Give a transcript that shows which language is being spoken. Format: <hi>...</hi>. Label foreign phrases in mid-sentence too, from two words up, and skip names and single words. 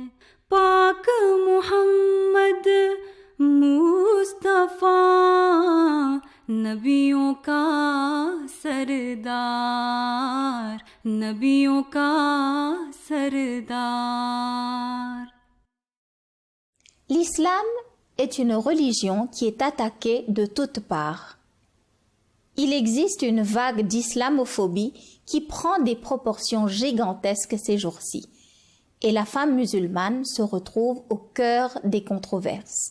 <hi>पाक मोहम्मद मुस्तफा नबियों का सरदार, नबियों का सरदार।</hi> <fr>L'islam est une religion qui est attaquée de toutes parts. Il existe une vague d'islamophobie qui prend des proportions gigantesques ces jours-ci, et la femme musulmane se retrouve au cœur des controverses.</fr>